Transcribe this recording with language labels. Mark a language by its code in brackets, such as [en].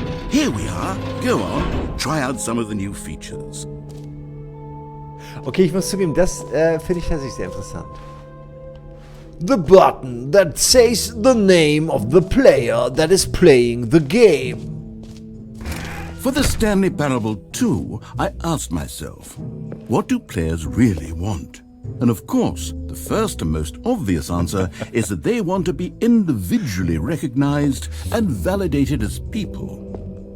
[en] Here we are. Go on. Try out some of the new features. [de] Okay, ich muss zugeben, das finde ich tatsächlich sehr interessant. [en] The button that says the name of the player that is playing the game. For the Stanley Parable 2, I asked myself, what do players really want? And of course, the first and most obvious answer is that they want to be individually recognized and validated as people.